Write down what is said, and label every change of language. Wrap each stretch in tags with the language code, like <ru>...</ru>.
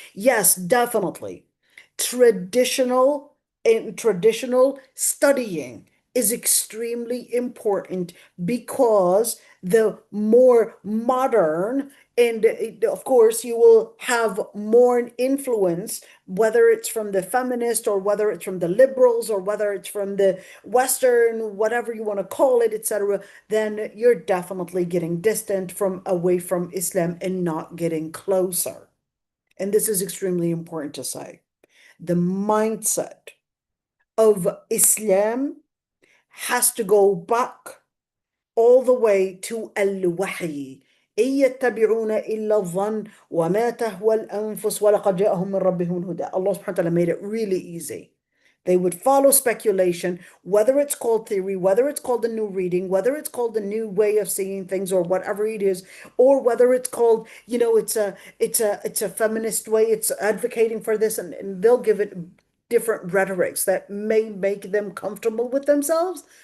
<en>Yes, definitely. Traditional studying is extremely important because the more modern, and of course you will have more influence, whether it's from the feminist or whether it's from the liberals or whether it's from the Western, whatever you want to call it, etc., then you're definitely getting distant from away from Islam and not getting closer. And this is extremely important to say. The mindset of Islam has to go back all the way to al-wahy.</en> <ar>إن يتبعون إلا الظن وما تهوى الأنفس ولقد جاءهم من ربهم الهدى.</ar> <en>Allah subhanahu wa ta'ala made it really easy. They would follow speculation, whether it's called theory, whether it's called a new reading, whether it's called a new way of seeing things or whatever it is, or whether it's called, it's a feminist way, it's advocating for this, and they'll give it different rhetorics that may make them comfortable with themselves.</en>